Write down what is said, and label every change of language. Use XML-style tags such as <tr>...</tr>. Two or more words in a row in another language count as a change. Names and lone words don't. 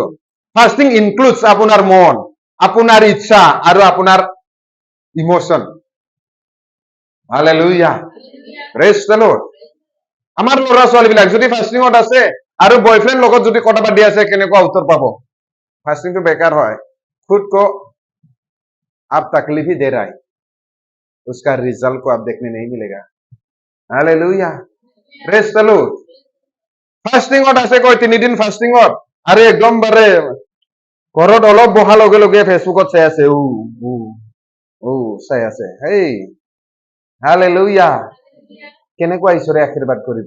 <en>fasting includes</en> <as>আপোনাৰ মন, আপোনাৰ ইচ্ছা আৰু আপোনাৰ ইমোশন।</as> <en>হালেলুয়া, praise the Lord.</en> <as>আমাৰ ল'ৰা ছোৱালীবিলাক যদি ফাষ্টিঙত আছে আৰু বয়ফ্ৰেণ্ড লগত যদি কথা পাতি আছে, কেনেকুৱা উত্তৰ পাব? ফাষ্টিংটো বেকাৰ হয়।</as> <hi>खुद को आप तकलीफ ही दे रहा है, उसका रिजल्ट को आप देखने नहीं मिलेगा। हालेलुया,</hi> <en>praise the Lord.</en> <as>ফাষ্টিঙত আছে কৈ 3 দিন ফাষ্টিঙত, আৰু একদম বাৰে ঘৰত অলপ বহা লগে লগে ফেচবুকত চাই আছে, চাই আছে। হেই হালেলুয়া, কেনেকুৱা ঈশ্বৰে আশীৰ্বাদ কৰিব?</as>